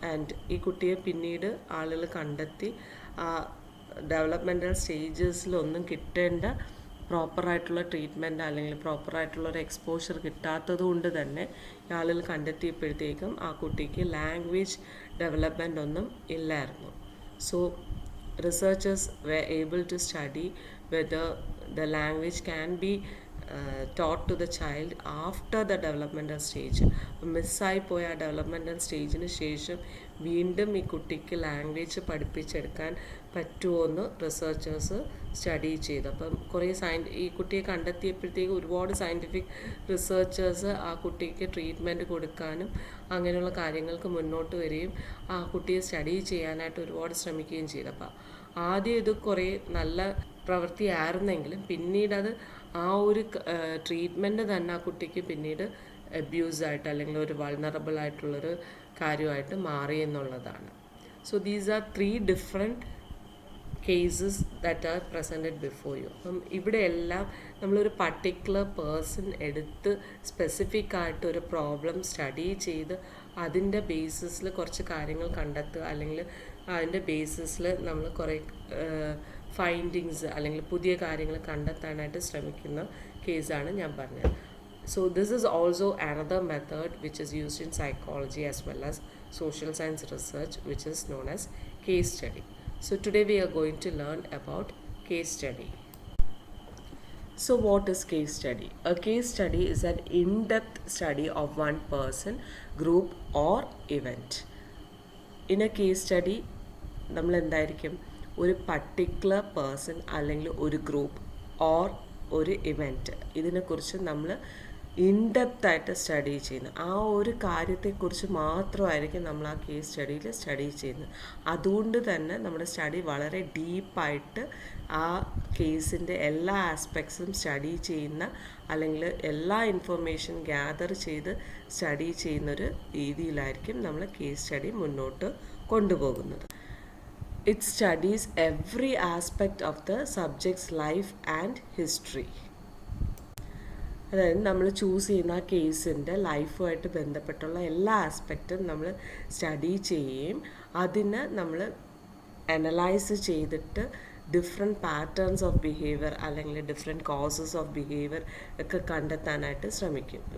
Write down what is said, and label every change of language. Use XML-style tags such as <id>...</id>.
<ml>And ഈ കുട്ടിയെ പിന്നീട് ആളുകൾ കണ്ടെത്തി ആ ഡെവലപ്മെൻറ്റൽ സ്റ്റേജസിലൊന്നും കിട്ടേണ്ട പ്രോപ്പറായിട്ടുള്ള ട്രീറ്റ്മെൻറ്റ് അല്ലെങ്കിൽ പ്രോപ്പറായിട്ടുള്ള ഒരു എക്സ്പോഷർ കിട്ടാത്തത് കൊണ്ട് തന്നെ ആളുകൾ കണ്ടെത്തിയപ്പോഴത്തേക്കും ആ കുട്ടിക്ക് ലാംഗ്വേജ് ഡെവലപ്മെൻ്റ് ഒന്നും ഇല്ലായിരുന്നു.</ml> <en>So researchers were able to study whether the language can be taught to the child after the developmental stage.</en> <ml>മിസ്സായി പോയ ആ ഡെവലപ്മെൻറ്റൽ സ്റ്റേജിന് ശേഷം വീണ്ടും ഈ കുട്ടിക്ക് ലാംഗ്വേജ് പഠിപ്പിച്ചെടുക്കാൻ പറ്റുമോ എന്ന് റിസർച്ചേഴ്സ് സ്റ്റഡി ചെയ്തു. അപ്പം കുറേ ഈ കുട്ടിയെ കണ്ടെത്തിയപ്പോഴത്തേക്ക് ഒരുപാട് സയൻറ്റിഫിക് റിസർച്ചേഴ്സ് ആ കുട്ടിക്ക് ട്രീറ്റ്മെൻറ്റ് കൊടുക്കാനും അങ്ങനെയുള്ള കാര്യങ്ങൾക്ക് മുന്നോട്ട് വരികയും ആ കുട്ടിയെ സ്റ്റഡി ചെയ്യാനായിട്ട് ഒരുപാട് ശ്രമിക്കുകയും ചെയ്തു. അപ്പം ആദ്യം ഇത് കുറേ നല്ല പ്രവൃത്തിയായിരുന്നെങ്കിലും പിന്നീട് അത് ആ ഒരു ട്രീറ്റ്മെൻറ്റ് തന്നെ ആ കുട്ടിക്ക് പിന്നീട് അബ്യൂസായിട്ട് അല്ലെങ്കിൽ ഒരു വൾണറബിൾ ആയിട്ടുള്ളൊരു കാര്യമായിട്ട് മാറി എന്നുള്ളതാണ്.</ml> <en>So these are 3 different cases that are presented before you.</en> <ml>അപ്പം ഇവിടെ എല്ലാം നമ്മളൊരു പർട്ടിക്കുലർ പേഴ്സൺ എടുത്ത് സ്പെസിഫിക് ആയിട്ടൊരു പ്രോബ്ലം സ്റ്റഡി ചെയ്ത് അതിൻ്റെ ബേസിസിൽ കുറച്ച് കാര്യങ്ങൾ കണ്ടെത്തുക അല്ലെങ്കിൽ അതിൻ്റെ ബേസിസിൽ നമ്മൾ കുറേ ഫൈൻഡിങ്സ് അല്ലെങ്കിൽ പുതിയ കാര്യങ്ങൾ കണ്ടെത്താനായിട്ട് ശ്രമിക്കുന്ന കേസാണ് ഞാൻ പറഞ്ഞത്.</ml> <en>So this is also another method which is used in psychology as well as social science research, which is known as case study. So today we are going to learn about case study. So what is case study? A case study is an in-depth study of one person, group or event. In a case study</en> <ml>നമ്മൾ എന്തായിരിക്കും, ഒരു particular person അല്ലെങ്കിൽ ഒരു group or ഒരു event ഇതിനെക്കുറിച്ച് നമ്മൾ ഇൻഡെപ്തായിട്ട് study ചെയ്യുന്നത്. ആ ഒരു കാര്യത്തെക്കുറിച്ച് മാത്രമായിരിക്കും നമ്മൾ ആ കേസ് സ്റ്റഡിയിൽ സ്റ്റഡി ചെയ്യുന്നത്. അതുകൊണ്ട് തന്നെ നമ്മുടെ സ്റ്റഡി വളരെ ഡീപ്പായിട്ട് ആ കേസിൻ്റെ എല്ലാ ആസ്പെക്ട്സും സ്റ്റഡി ചെയ്യുന്ന, അല്ലെങ്കിൽ എല്ലാ ഇൻഫർമേഷൻ ഗ്യാദർ ചെയ്ത് സ്റ്റഡി ചെയ്യുന്നൊരു രീതിയിലായിരിക്കും നമ്മൾ കേസ് സ്റ്റഡി മുന്നോട്ട് കൊണ്ടുപോകുന്നത്.</ml> <en>It studies every aspect of the subject's life and history.</en> <ml>അതായത് നമ്മൾ ചൂസ് ചെയ്യുന്ന ആ കേസിൻ്റെ ലൈഫുമായിട്ട് ബന്ധപ്പെട്ടുള്ള എല്ലാ ആസ്പെക്റ്റും നമ്മൾ സ്റ്റഡി ചെയ്യുകയും അതിനെ നമ്മൾ അനലൈസ് ചെയ്തിട്ട് ഡിഫറെൻറ്റ് പാറ്റേൺസ് ഓഫ് ബിഹേവിയർ അല്ലെങ്കിൽ ഡിഫറെൻറ്റ് കോസസ് ഓഫ് ബിഹേവിയർ ഒക്കെ കണ്ടെത്താനായിട്ട് ശ്രമിക്കും.</ml>